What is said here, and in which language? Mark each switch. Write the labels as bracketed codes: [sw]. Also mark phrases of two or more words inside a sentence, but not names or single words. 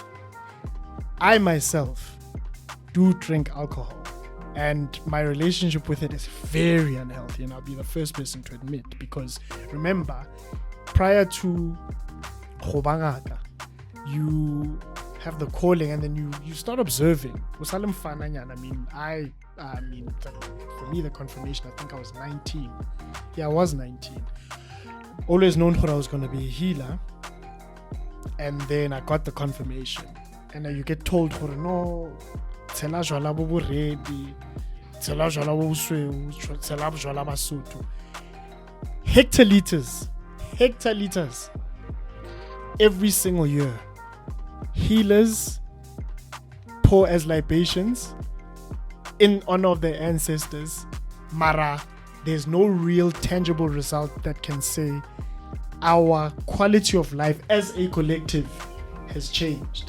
[en] I myself do drink alcohol, and my relationship with it is very unhealthy, and I'll be the first person to admit, because remember, prior to Khobangaka, you have the calling, and then you start observing. I mean, for me, the confirmation, I think I was 19. Yeah, I was 19. Always known that I was going to be a healer, and then I got the confirmation, and then you get told, no, [st] tshela jwala bo boredi, tshela jwala bo bosweu, tshela jwala ba Sotho. [en] Hectoliters every single year. Healers pour as libations in honor of their ancestors. Mara, there's no real tangible result that can say our quality of life as a collective has changed.